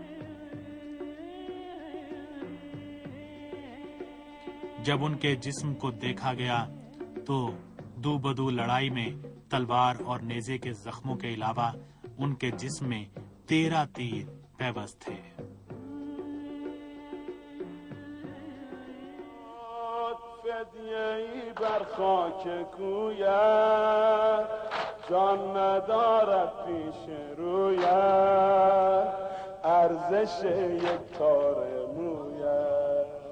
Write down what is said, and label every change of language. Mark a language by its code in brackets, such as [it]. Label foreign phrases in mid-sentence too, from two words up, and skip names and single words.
[ur] جب ان کے جسم کو دیکھا گیا تو دو بدو لڑائی میں تلوار اور نیزے کے زخموں کے علاوہ ان کے جسم میں 13 تیر پیوست تھے۔ [fa] فدیه‌ای بر خاک کویت جان ندارد پیش رویت ارزش یک تار مویت